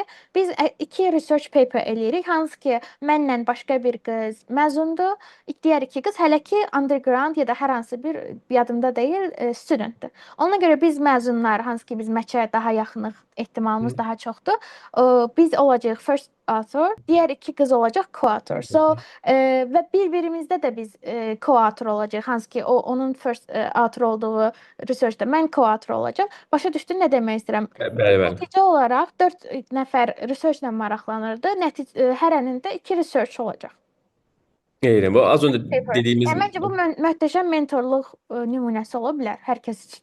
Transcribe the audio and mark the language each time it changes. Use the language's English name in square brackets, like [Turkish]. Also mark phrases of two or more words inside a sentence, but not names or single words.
[Azerbaijani] Biz iki [English] research paper [Azerbaijani] eləyirik, hansı ki, mənlə başqa bir qız məzundur, digər iki qız hələ ki underground ya da hər hansı bir yadımda deyil, studentdir. Ona görə biz məzunlar, hansı ki biz məçə daha yaxınıq, ehtimalımız hı daha çoxdur. Biz olacağıq [English] first author, [Azerbaijani] digər iki qız olacaq co-author. Və bir-birimizdə də biz co-author olacağıq. Hansı ki onun [English] first author [Azerbaijani] olduğu researchdə mən co-author olacağam. Başa düşdün nə demək istəyirəm? Bəli, bəli. Nəticə olaraq 4 nəfər researchlə maraqlanırdı. Hərənində 2 research olacaq. [Turkish] Eyni. Bu az önce Paper. dediğimiz [Azerbaijani] Yəni məncə bu möhtəşəm mentorluq nümunəsi ola bilər hər kəs üçün.